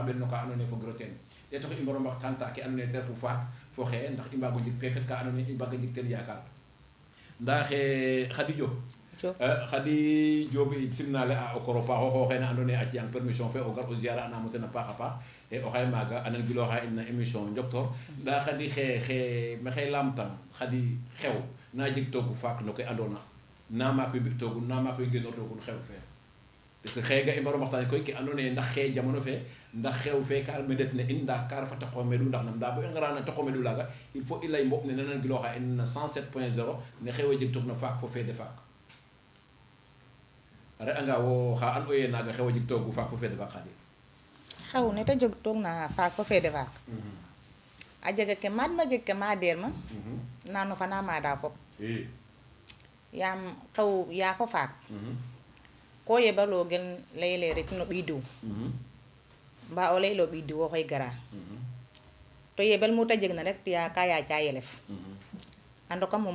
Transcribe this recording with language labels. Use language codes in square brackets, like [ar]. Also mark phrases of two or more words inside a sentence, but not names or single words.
[srr] ɓel no ka andoona yee fogiro teen te tax i mbaro mbaxtaanta ke andoona yee te refu faak fo xee ndax i mbaago njeg pefet ka andoona yee i mbaaga njeg teen yaakaar nda xe Khady Diop Khady Diop simnale a o koro paaxo xooxeene andoona yee a ciyang permission fe o gar o ziare anaamo ten a paax a paax e o xaye maaga a nangilooxa in na émission Njoktoor nda Khady xe maxey laamtang Khady xew na jeg toogu faak no ke andoona na maak we mbi'toogun na maak we ngenoortoogun xew fe [fr] parce que [srr] xëy ga i mbaro mbaxtaane koy ke andoona yee ndax xëy jamono fe ndax xew fe ka medet ne in nda ka refa taqomedu ndax nam nda bo i ngara na taqomedu laaga [fr] il faut [srr] i lay mboɓ ne na nangilooxa in na 107.0 ne xew a jeg toog na faak fo feede faak a re'anga wo xa and oye naaga xew a jeg toogu faak fo feede faak Khady xew ne te jeg toog na faak fo feede faak a jega ke maad ma jeg ke maadeer ma nano fana maada fop yaam xew yaa fo faak ko yebaloo gen layele ret no ɓiy diw mbaa o laylo ɓiy diw oxey gara to yebel mu te jeg na rek tiya ka yaaca yelef a ndoka mum